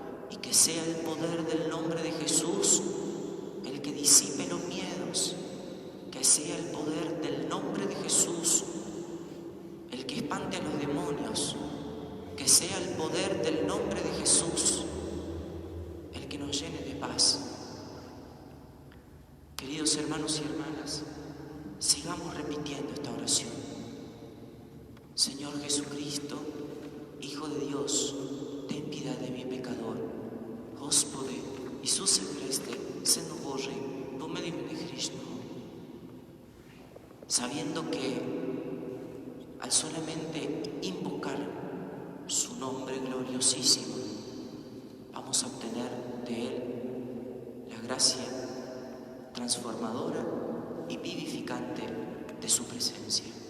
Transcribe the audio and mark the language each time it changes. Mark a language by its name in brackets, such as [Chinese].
[Spanish] Y que sea el poder del nombre de Jesús el que disipe los miedos, que sea el poder del nombre de Jesús el que espante a los demonios, que sea el poder del nombre de Jesús el que nos llene de paz. Queridos hermanos y hermanas, sigamos repitiendo esta oración. Señor Jesucristo, Hijo de Dios, ten piedad de mi pecador. [Ukrainian] Господи, Ісусе Христе, Сину Божий, помилуй мене грішного. [Spanish] Sabiendo que al solamente invocar su nombre gloriosísimo, vamos a obtener de Él la gracia transformadora y vivificante de su presencia.